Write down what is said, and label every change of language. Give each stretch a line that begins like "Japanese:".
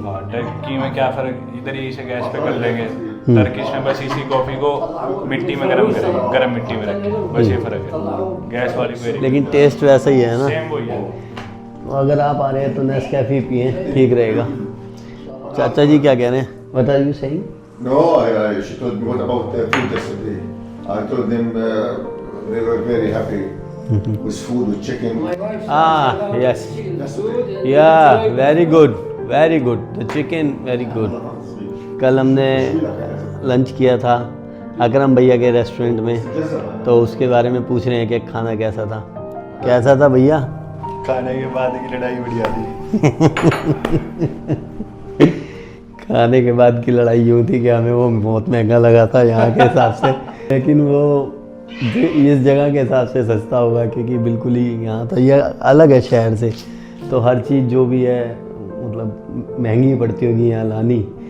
Hindi: हाँ, टर्की में क्या फ़र्क, इधर ही से गैस पे कर लेंगे। टर्किश में बस इसी कॉफ़ी को मिट्टी में गर्म करेंगे, गर्म मिट्टी में रखेंगे, बस ये फ़र्क है। गैस वाली को लेकिन टेस्ट वैसा ही है ना। सेम वही है। अगर आप आ रहे हैं तो नेस्कैफे पिए, ठीक रहेगा। चाचा जी क्या कह रहे हैं?
English: What are you saying? No, she told me what about food yesterday. I told them they were very happy with food, with chicken. My wife Ah, yes. That's good. Yeah, very good, very good. The chicken, very good.
Hindi: कल हमने lunch किया था अकरम भैया के restaurant में, तो उसके बारे में पूछ रहे हैं कि खाना कैसा था। कैसा था भैया? खाने के बाद की लड़ाई बढ़िया थी। खाने के बाद की लड़ाई यूँ थी कि हमें वो बहुत महंगा लगा था यहाँ के हिसाब से, लेकिन वो इस जगह के हिसाब से सस्ता होगा क्योंकि बिल्कुल ही यहाँ तो ये अलग है शहर से, तो हर चीज़ जो भी है मतलब महंगी पड़ती होगी यहाँ लानी।